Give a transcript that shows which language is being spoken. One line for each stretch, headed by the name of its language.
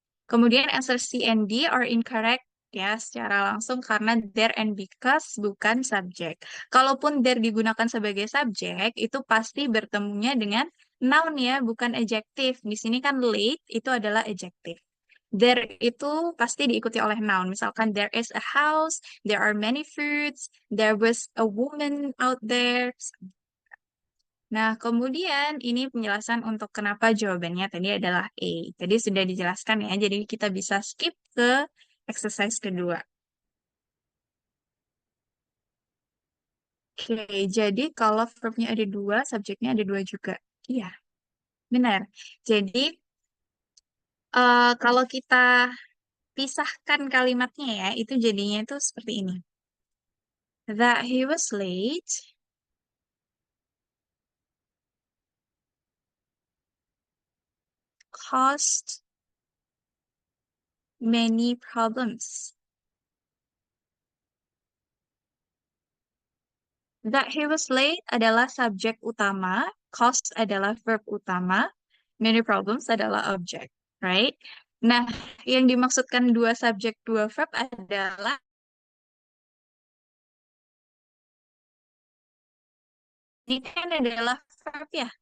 Indonesian: Kemudian
English: answer C and D are incorrect
Indonesian: ya secara langsung karena
English: there and because
Indonesian: bukan subjek. Kalaupun there digunakan sebagai subjek, itu pasti bertemunya dengan noun ya, bukan adjective. Di sini kan late itu adalah adjective. There itu pasti diikuti oleh noun. Misalkan
English: there is a house, there are many fruits, there was a woman out there.
Indonesian: Nah, kemudian ini penjelasan untuk kenapa jawabannya tadi adalah A. Tadi sudah dijelaskan ya, jadi kita bisa skip ke exercise kedua. Oke, jadi kalau verbnya ada dua, subjeknya ada dua juga. Iya, benar. Jadi, kalau kita pisahkan kalimatnya ya, itu jadinya itu seperti ini.
English: That he was late caused many problems. That he was late
Indonesian: adalah subjek utama, caused adalah verb utama, many problems adalah objek,
English: right?
Indonesian: Nah, yang dimaksudkan dua subjek, dua verb adalah ini kan adalah verb ya.